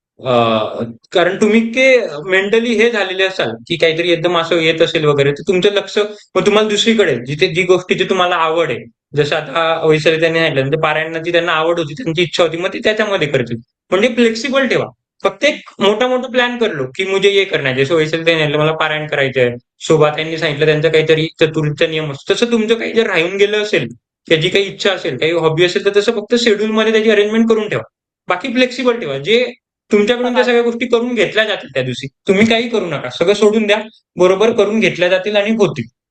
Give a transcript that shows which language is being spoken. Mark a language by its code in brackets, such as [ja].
[mr] कारण तुम्ही मेंटली हे झालेले असाल की काहीतरी एकदम असं येत असेल वगैरे, तर तुमचं लक्ष मग तुम्हाला दुसरीकडे, जिथे जी गोष्टीची तुम्हाला आवड आहे. जसं आता वैशाली त्यांनी सांगितलं, म्हणजे पारायणाची त्यांना आवड होती, त्यांची इच्छा होती, मग ते त्याच्यामध्ये करतील. म्हणजे फ्लेक्सिबल ठेवा. फक्त एक मोठा [hi] प्लॅन कर लो की मुझे ये करना है. [mr] जसं वैशाली त्यांनी सांगितलं मला पारायण करायचंय, शोभा त्यांनी सांगितलं त्यांचा काहीतरी चतुर्थीचा नियम असतो, तसं तुमचं काही जर राहून गेलं असेल, त्याची काही इच्छा असेल, काही हॉबी असेल, तर तसं फक्त शेड्यूल मध्ये त्याची अरेंजमेंट करून ठेवा. बाकी फ्लेक्सिबल ठेवा. जे तुमच्याकडून त्या सगळ्या गोष्टी करून घेतल्या जातील त्या दिवशी. तुम्ही काही करू नका, सगळं सोडून द्या, बरोबर करून घेतल्या जातील आणि होतील.